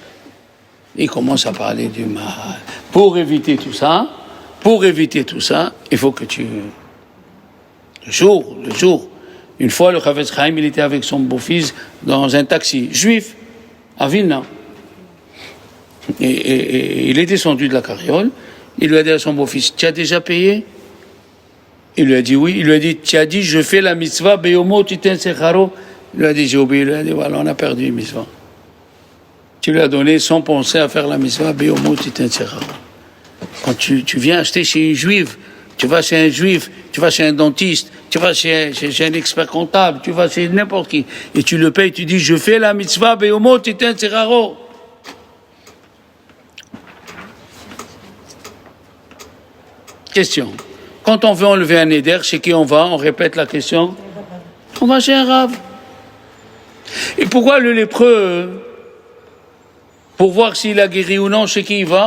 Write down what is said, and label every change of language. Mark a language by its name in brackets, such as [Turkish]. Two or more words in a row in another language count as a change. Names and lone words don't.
[French] Il commence à parler du mal. Pour éviter tout ça, il faut que le jour, une fois, le Chavetz Chaim, il était avec son beau-fils dans un taxi juif à Vilna. Et il est descendu de la carriole. Il lui a dit à son beau-fils, tu as déjà payé? Il lui a dit oui. Il lui a dit, tu as dit, je fais la mitzvah, [Hebrew] ביומו תתן שכרו. [French] Il lui a dit, j'ai oublié. Il lui a dit, voilà, on a perdu une mitzvah. Tu lui as donné sans penser à faire la mitzvah, [Hebrew] ביומו תתן שכרו. [French] Quand tu viens acheter chez une juive, tu vas chez un juif, tu vas chez un dentiste, tu vas chez un expert comptable, tu vas chez n'importe qui, et tu le payes, tu dis, je fais la mitzvah, [Hebrew] ביומו תתן שכרו. [French] Question. Quand on veut enlever un éder, chez qui on va? On répète la question. On va chez un rave. Et pourquoi le lépreux, pour voir s'il a guéri ou non, chez qui il va?